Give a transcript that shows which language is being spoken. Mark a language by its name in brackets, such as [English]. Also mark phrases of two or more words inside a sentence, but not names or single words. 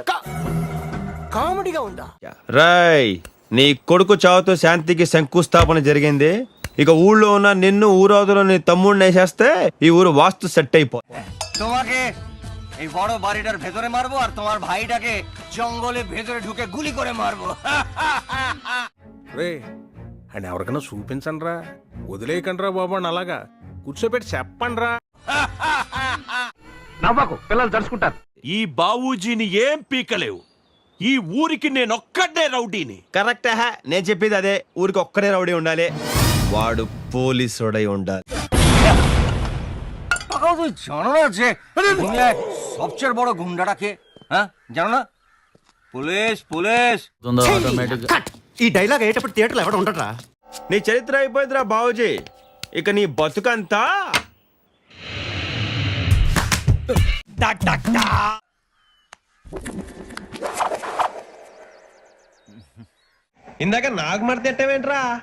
[Telugu] కామెడీగా ఉందా? రాయ్, నీ కొడుకు చావుతో శాంతికి శంకుస్థాపన జరిగింది. ఇక ఊళ్ళో ఉన్న నిన్ను ఊరవతలో నీ తమ్ముడిని వేసేస్తే ఈ ఊరు వాస్తు సెట్ అయిపో. [Bangla] তোমাকে এই বড় বাড়িটার ভেতরে মারবো আর তোমার ভাইটাকে জঙ্গলে ভেতরে ঢুকে গুলি করে মারবো। [Telugu] రే అండ్ ఎవరికైనా చూపించండి రా, వదిలేయకండి రా బాబు అని అలాగా కూర్చోబెట్టి చెప్పండి రా. నవ్వకు, పిల్లలు తడుచుకుంటారు. ఈ బావూజీని ఏం పీకలేవు. ఈ ఊరికి నేనొక్కడే రౌడీని. కరెక్ట్ హే, నేను చెప్పేది అదే. ఊరికి ఒక్కడే రౌడీ ఉండాలి, వాడు పోలీసుడై ఉండాలి. [Bangla] তুই জানো না যে দুনিয়ায় সবচেয়ে বড় গুন্ডাটাকে? হ্যাঁ জানো না? পুলিশ পুলিশ। [Telugu] ఆటోమేటిక్ ఈ డైలాగ్ అయ్యేటప్పుడు థియేటర్లో ఎవడ ఉండరా? నీ చరిత్ర అయిపోయిందిరా బావూజీ. ఇక నీ బతుకంతా ఇందాక నాకు మడతెట్టవేంట్రా?